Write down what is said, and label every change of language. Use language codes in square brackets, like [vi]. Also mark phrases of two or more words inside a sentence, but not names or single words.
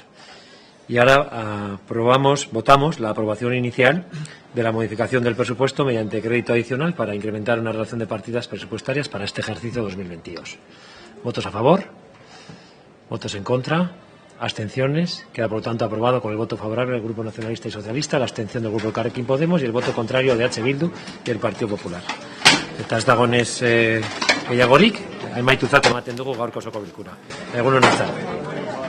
[es] Y ahora votamos la aprobación inicial de la modificación del presupuesto mediante crédito adicional para incrementar una relación de partidas presupuestarias para este ejercicio 2022. ¿Votos a favor? ¿Votos en contra? ¿Abstenciones? Queda, por lo tanto, aprobado con el voto favorable del Grupo Nacionalista y Socialista, la abstención del Grupo Elkarrekin Podemos y el voto contrario de H. Bildu y el Partido Popular. [eu] Eta ez dagonez gehiagorik, amaitutzat ematen dugu gaurko osoko bilkura. Egun on arte.